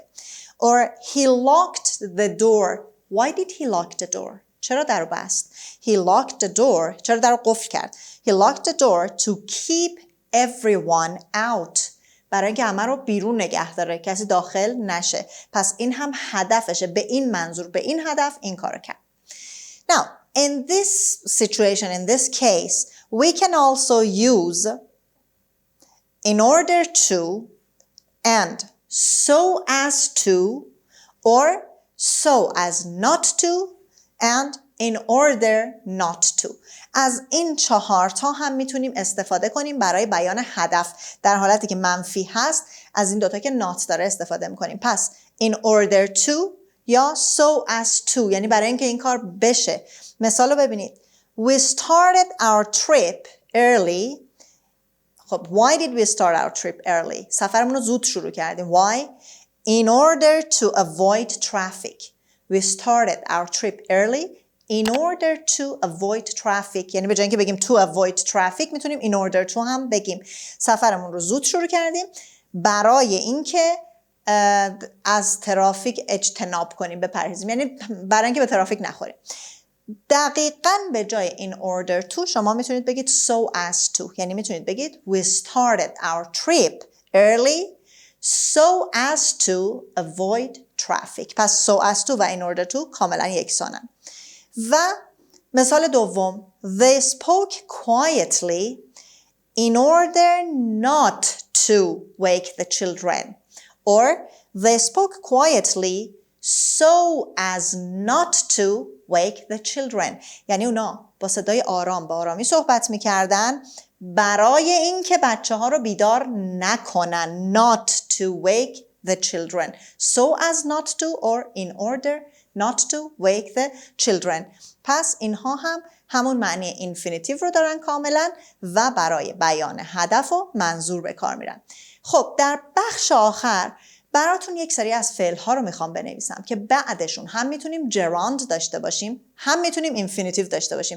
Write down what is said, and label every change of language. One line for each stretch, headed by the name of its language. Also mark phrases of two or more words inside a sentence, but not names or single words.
English: Or he locked the door. Why did he lock the door?
Persian: چرا در رو بست؟
English: He locked the door.
Persian: چرا در رو قفل کرد؟
English: He locked the door to keep everyone out.
Persian: برای اینکه همه رو بیرون نگه داره، کسی داخل نشه. پس این هم هدفشه. به این منظور، به این هدف این کارو کرد.
English: Now, in this situation, in this case, we can also use in order to and so as to or so as not to and in order not to.
Persian: از این 4 تا هم میتونیم استفاده کنیم برای بیان هدف. در حالتی که منفی هست از این 2 تا که not داره استفاده میکنیم. پس
English: in order to
Persian: یا
English: so as to
Persian: یعنی برای اینکه این کار بشه. مثال رو ببینید.
English: We started our trip early.
Persian: خب
English: why did we start our trip early?
Persian: سفرمون رو زود شروع کردیم.
English: Why? In order to avoid traffic. We started our trip early in order to avoid traffic.
Persian: یعنی به جای اینکه بگیم
English: to avoid traffic
Persian: میتونیم
English: in order to
Persian: هم بگیم. سفرمون رو زود شروع کردیم برای اینکه از ترافیک اجتناب کنیم، بپرهیزیم. یعنی برای اینکه به ترافیک نخوریم. دقیقاً به جای
English: in order to
Persian: شما میتونید بگید
English: so as to.
Persian: یعنی میتونید بگید
English: we started our trip early so as to avoid traffic. pس so as to و in order to
Persian: کاملا یکسانن. و مثال دوم
English: they spoke quietly in order not to wake the children. Or they spoke quietly so as not to wake the children.
Persian: یعنی اونا با صدای آرام با آرامی صحبت میکردن برای اینکه بچه ها رو بیدار نکنن.
English: Not to wake the children. So as not to or in order not to wake the children.
Persian: پس اینها هم همون معنی infinitive رو دارن کاملا و برای بیان هدف و منظور به کار میرن. خب در بخش آخر براتون یک سری از فعل‌ها رو میخوام بنویسم که بعدشون هم میتونیم gerund داشته باشیم هم میتونیم infinitive داشته باشیم.